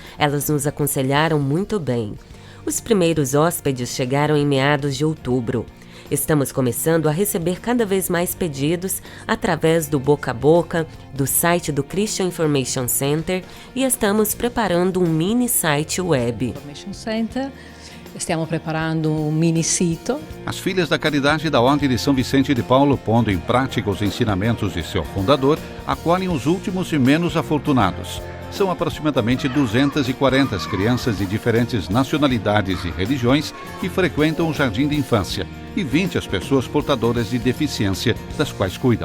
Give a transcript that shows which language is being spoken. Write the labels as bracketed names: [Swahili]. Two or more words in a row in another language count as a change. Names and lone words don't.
[Portuguese] Elas nos aconselharam muito bem. Os primeiros hóspedes chegaram em meados de outubro. Estamos começando a receber cada vez mais pedidos através do boca a boca, do site do Christian Information Center e estamos preparando um mini site web. [Italian] Stiamo preparando um mini sito. [Portuguese] As filhas da Caridade da Ordem de São Vicente de Paulo, pondo em prática os ensinamentos de seu fundador, acolhem os últimos e menos afortunados. São aproximadamente 240 as crianças de diferentes nacionalidades e religiões que frequentam o jardim de infância e 20 as pessoas portadoras de deficiência das quais cuidam.